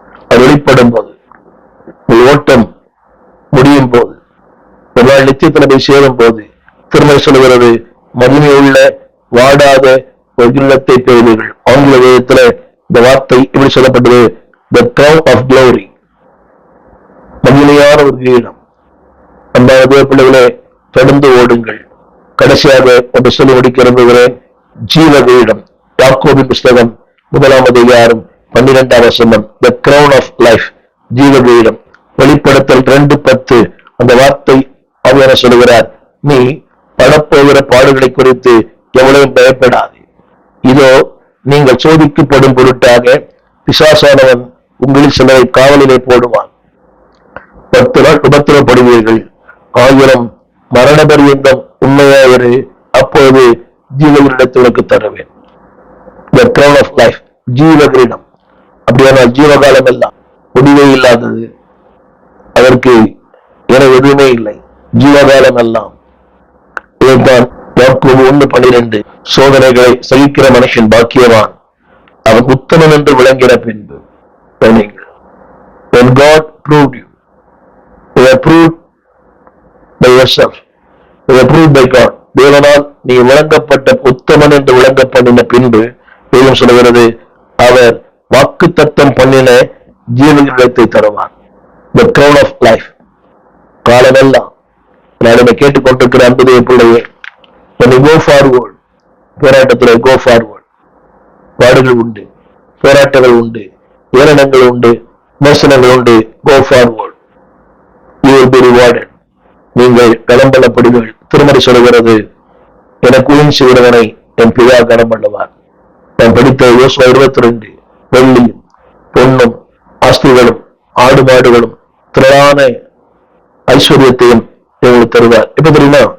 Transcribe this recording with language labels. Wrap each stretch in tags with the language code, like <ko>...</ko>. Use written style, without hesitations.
<ta>அது வெளிப்படும் போது, ஓட்டம் முடியும் போது, ஒரு நாள் நித்தியத்தில் போய் சேரும் போது திருமறை சொல்லுகிறது, மகிமையுள்ள வாடாத ஒரு கிரீடத்தை பெறுவீர்கள். ஆங்கில வேதத்துல இந்த வார்த்தை எப்படி சொல்லப்பட்டது?</ta> <en>The crown of glory,</en> <ta>மகிமையான ஒரு கிரீடம். அந்த பிள்ளைகளே, தொடர்ந்து ஓடுங்கள். கடைசியாக ஒன்று சொல்லி முடிக்க விரும்புகிறேன், ஜீவ கிரீடம். யாக்கோபின் புஸ்தகம் 1ஆம் அதிகாரம் 12ஆம் வசனம்,</ta> <en>the crown of life,</en> <ta>ஜீவ கிரீடம். வெளிப்படுத்தல் 2:10 அந்த வார்த்தை அவர் சொல்லுகிறார், நீ படப்போகிற பாடுகளை குறித்து எவ்வளவு பயப்படாது. இதோ நீங்கள் சோதிக்கப்படும் பொருட்டாக பிசாசானவன் உங்களில் சிலரை காவலிலே போடுவான். 10 நாள் உபத்திரப்படுவீர்கள். 1000 மரண பரியந்தம் உண்மையாயிரு, அப்போது ஜீவகிரீடத்தை உனக்கு தருவேன்.</ta> <en>The crown of life,</en> <ta>ஜீவகிரீடம். அப்படியானால் ஜீவகாலம் எல்லாம் முடிவே இல்லாதது, அதற்கு என எதுவுமே இல்லை. ஜீவகாலம் எல்லாம் இதைத்தான் யாக்கோபு 1:12, சோதனைகளை சகிக்கிற மனுஷன் பாக்கியவான், அவன் உத்தமன் என்று விளங்கின பின்பு.</ta> <en>When God proved you, you are proved by yourself, you are proved by God.</en> <ta>தேவனால் நீ விளங்கப்பட்ட உத்தமன் என்று விளங்கப்பட்ட பின்பு வேதம் சொல்கிறது, அவர் வாக்கு தத்தம் பண்ணின ஜீவகிரீடத்தை தருவார்.</ta> <en>The crown of life.</en> <ta>காலமெல்லாம் நான் கேட்டுக்கொண்டிருக்கிற அன்புடைய பிள்ளையே,</ta> <en>when you go forward,</en> <ta>போராட்டத்தில்</ta> <en>go forward.</en> <ta>பாடுகள் உண்டு, போராட்டங்கள் உண்டு, ஏளனங்கள் உண்டு, விமர்சனங்கள் உண்டு.</ta> <en>Go forward, you will be rewarded.</en> <ta>நீங்கள் கனம் பண்ணப்படுவீர்கள். திருமறை சொல்கிறது, எனக்கு ஊழியம் செய்கிறவனை என் பிதா கனம் பண்ணுவார். நான் படித்த யோசுவா 22, வெள்ளியும் பொன்னும் ஆஸ்திகளும் ஆடு மாடுகளும் திரளான ஐஸ்வர்யத்தையும் எங்களுக்கு தருவார். எப்ப தெரியுமா?</ta>